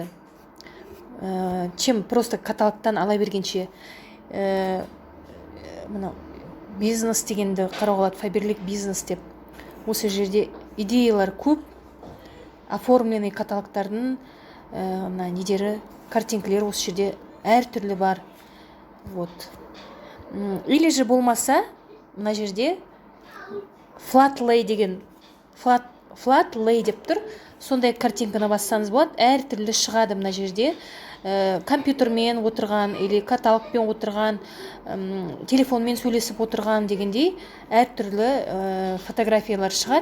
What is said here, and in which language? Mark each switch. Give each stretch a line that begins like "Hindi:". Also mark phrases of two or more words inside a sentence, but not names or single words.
Russian: Чем просто
Kazakh: каталогтан ала бергенше. Мына бизнес дегенді қарауға болады, Фаберлик бизнес деп. Осы жерде идеялар көп. Оформленный каталогтардың недері, картинкалер осы жерде әртүрлі бар.
Russian: Вот. Или же
Kazakh: болмаса, мына жерде
English: flat lay
Kazakh: деген,
English: flat lay
Kazakh: деп тұр. Сондай картинканы бассаңыз болады, әртүрлі шығады мына жерде. Компьютермен отырған, или каталогпен отырған, телефонмен сөйлесіп отырған дегендей әртүрлі фотографиялар шығады.